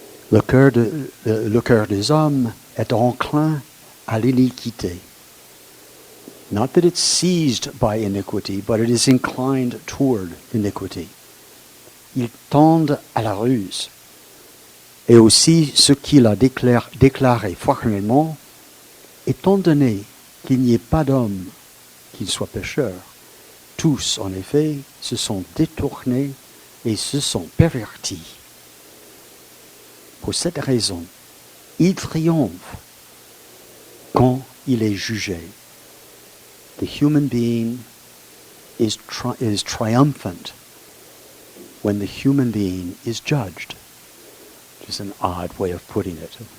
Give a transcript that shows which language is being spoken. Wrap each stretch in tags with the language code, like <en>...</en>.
<fr>Le cœur des hommes est enclin à l'iniquité.</fr> <en>Not that it's seized by iniquity, but it is inclined toward iniquity.</en> <fr>Ils tendent à la ruse. Et aussi ce qu'il a déclaré formellement, étant donné qu'il n'y ait pas d'homme qui soit pécheur, tous, en effet, se sont détournés et se sont pervertis. Pour cette raison, il triomphe quand il est jugé.</fr> <en>The human being is triumphant when the human being is judged. Which is an odd way of putting it.</en>